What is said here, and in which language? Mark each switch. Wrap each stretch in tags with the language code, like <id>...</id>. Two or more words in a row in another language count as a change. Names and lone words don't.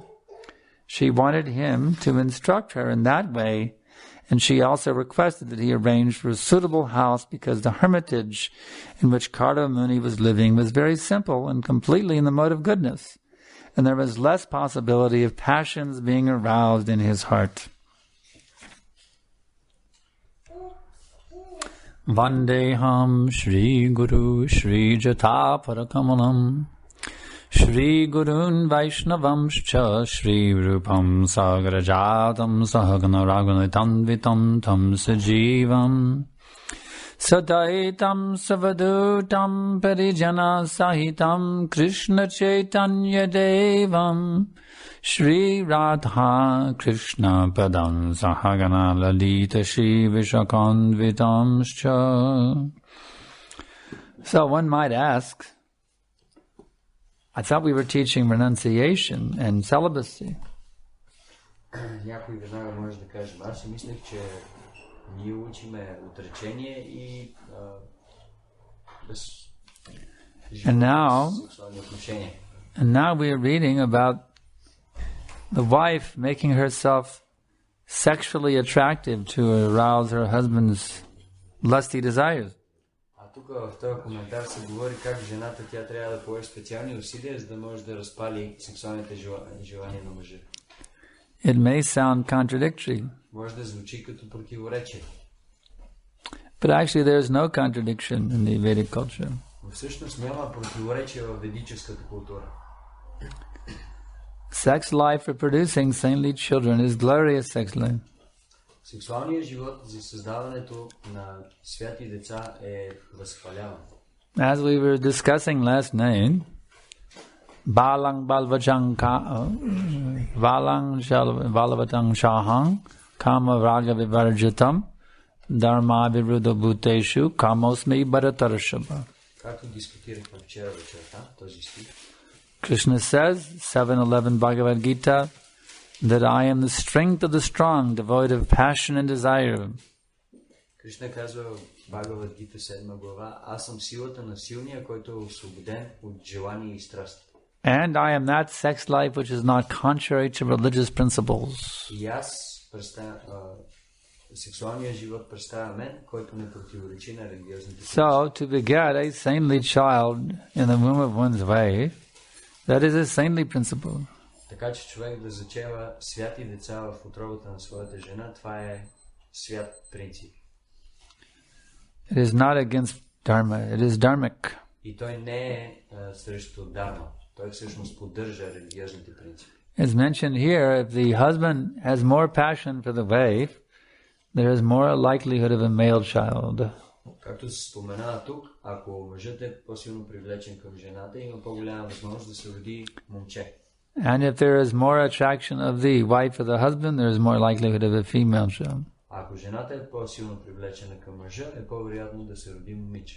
<en>She wanted him to instruct her in that way, and she also requested that he arrange for a suitable house because the hermitage in which Karda Muni was living was very simple and completely in the mode of goodness, and there was less possibility of passions being aroused in his heart.</en> <sa>वन्देऽहं श्री गुरु श्री युत पदकमलं श्री गुरून् वैष्णवांश्च श्री रूपं साग्रजातं सहगण रघुनाथान्वितं तं सजीवं साद्वैतं सावधूतं परिजन सहितं कृष्ण चैतन्य देवं श्री राधा कृष्ण पादं सहगण ललिता श्री विशाखान्वितांश्च.</sa> <en>So one might ask, I thought we were teaching renunciation and celibacy.</en> <bg>Някой веднага може да каже, аз си мислех, че ние учиме отречение и без сексуални отношения.</bg> <en>And now we are reading about the wife making herself sexually attractive to arouse her husband's lusty desires.</en> <bg>Тук в този коментар се говори как жената тя трябва да положи специални усилия, за да може да разпали сексуалните желания на мъжа.</bg> <en>It may sound contradictory.</en> <bg>Може да звучи като противоречие.</bg> <en>But actually there is no contradiction in the Vedic culture.</en> <bg>В Всъщност няма противоречие в ведическата култура.</bg> <en>Sex life for producing saintly children is glorious sex life.</en> <bg>Сексуалният живот за създаването на святи деца е възхваляван.</bg> <en>As we were discussing last night,</en> <sa>बलं बलवतां चाहं काम राग विवर्जितम् धर्म विरुद्धो भूतेषु कामोऽस्मि भरतर्षभ.</sa> <bg>Както дискутирахме вчера вечерта, този стих,</bg> <en>Krishna says, 7:11 Bhagavad Gita, that I am the strength of the strong, devoid of passion and desire.</en> <bg>Кришна казва в Бхагавад Гита 7 глава: аз съм силата на силния, който е освободен от желания и страсти.</bg> <en>And I am that sex life which is not contrary to religious principles.</en> <bg>И аз сексуалният живот представя мен, който не противоречи на религиозните принципи.</bg> <en>So, to beget a saintly child in the womb of one's wife, that is a saintly principle.</en> <bg>Така че човек да зачева святи деца в утробата на своята жена, това е свят принцип.</bg> <en>It is not against dharma, it is dharmic.</en> <bg>И той не е срещу дарма. Той всъщност поддържа религиозните принципи.</bg> <en>As mentioned here, if the husband has more passion for the wife, there is more likelihood of a male child.</en> <bg>Както се споменава тук, ако мъжът е по-силно привлечен към жената, има по-голяма възможност да се роди момче.</bg> <en>And if there is more attraction of the wife for the husband, there is more likelihood of a female child.</en> <bg>Ако жената е по-силно привлечена към мъжа, е по-вероятно да се роди момиче.</bg>